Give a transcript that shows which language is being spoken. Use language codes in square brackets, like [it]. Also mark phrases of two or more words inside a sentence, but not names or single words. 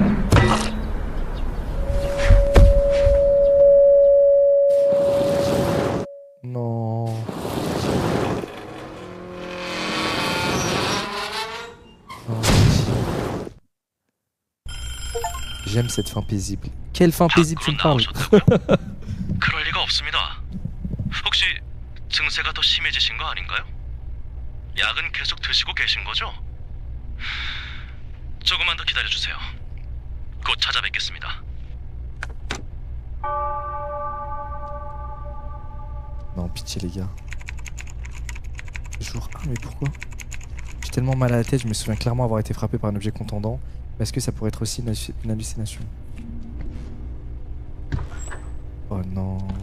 [fr] Non. J'aime cette fin paisible. Quelle fin paisible tu me parles? [ko] 그럴 리가 없습니다. 혹시 증세가 더 심해지신 거 아닌가요? 약은 계속 드시고 계신 거죠? 조금만 더 기다려 주세요. 곧 찾아뵙겠습니다. [fr] Non, pitié les gars. Jour 1, mais pourquoi? J'ai tellement mal à la tête, je me souviens clairement avoir été frappé par un objet contendant. Mais est-ce que ça pourrait être aussi une hallucination? Oh non.